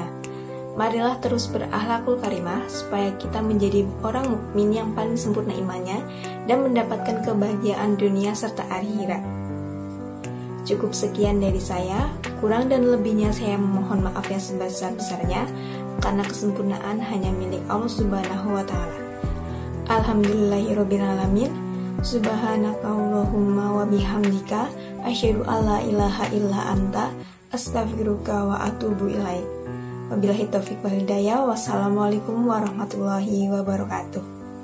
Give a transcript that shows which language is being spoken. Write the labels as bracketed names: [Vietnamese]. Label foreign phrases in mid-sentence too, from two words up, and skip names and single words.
[Indonesian] Marilah terus berakhlakul karimah supaya kita menjadi orang mukmin yang paling sempurna imannya dan mendapatkan kebahagiaan dunia serta akhirat. Cukup sekian dari saya, kurang dan lebihnya saya memohon maaf yang sebesar-besarnya karena kesempurnaan hanya milik Allah [Arabic] سبحانه وتعالى. الحمد لله رب العالمين سبحانك اللهم وبحمدك أشهد أن لا إله إلا أنت أستغفرك وأتوب إليك. وبالله التوفيق والهداية. والسلام عليكم ورحمة الله وبركاته.